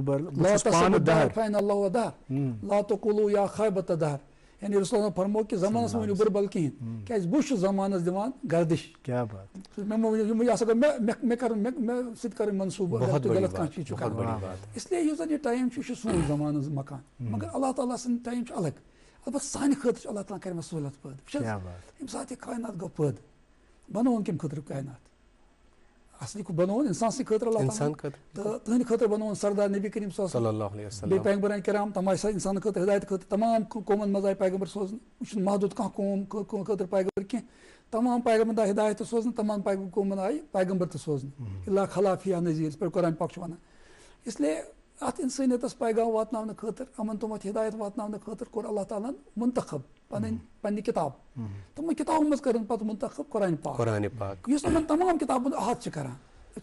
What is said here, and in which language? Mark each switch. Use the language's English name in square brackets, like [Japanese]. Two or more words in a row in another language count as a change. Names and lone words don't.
[Arabic] لا تقولوا یا خیبۃ الدہر [Kashmiri] یعنی رسول اللہ فرمو کہِ زمانَس مہ ؤنِو بُرٕ کِہینۍ کیازِ بہٕ چھُس زمانَس دِوان گردش مےٚ مہ ؤنِو یہِ ہسا گوٚو مےٚ کَرُن مےٚ سۭتۍ کَرٕنۍ منصوٗبہٕ غلط کانٛہہ چیٖز چھُ کَرُن اِسلیے یُس زَن یہِ ٹایم چھُ یہِ چھُ سون زمانہٕ ہٕنٛز مکان مگر اللہ تعالیٰ سُنٛد ٹایم چھُ الگ البتہ سانہِ خٲطرٕ چھُ اللہ تعالیٰ کَرِ مےٚ سہوٗلیت پٲدٕ وٕچھ حظ ییٚمہِ ساتہٕ یہِ کاینات گوٚو پٲدٕ بَنووُن کَمہِ خٲطرٕ کاینات اَصلی بَنووُن اِنسان سٕنٛدِ خٲطرٕ اللہ تعالیٰ تہٕ تٕہٕنٛدِ خٲطرٕ بَنووُن سردار نبی کریم [Arabic] صلی اللہ علیہ وسلم [Kashmiri] بیٚیہِ پیغمبرانہِ کرام تِم آے اِنسانَن خٲطرٕ ہدایت خٲطرٕ تمام قومَن منٛز آیہِ پیغمبر سوزنہٕ یہِ چھُنہٕ محدوٗد کانٛہہ قوم خٲطرٕ پیغمبر کینٛہہ تمام پیغمبرن آیہِ ہدایت تہِ سوزنہٕ تمام قومَن آیہِ پیغمبر تہِ سوزنہٕ اللہ [Arabic] خلافیہ نذیٖر [Kashmiri] یِتھ پٲٹھۍ قرآنِ پاک چھُ وَنان اِسلیے اَتھ اِنسٲنیتَس پیغام واتناونہٕ خٲطرٕ یِمن تِمَن ہدایت واتناونہٕ خٲطرٕ کوٚر اللہ تعالیٰ ہن مُنتخب پنٕنہِ کِتاب تِمن کِتابن منٛز کٔرٕن پَتہٕ مُنتخب قرآنِ پاک یُس یِمن تمام کِتابن ہُنٛد احاطہٕ چھِ کران وٕچھ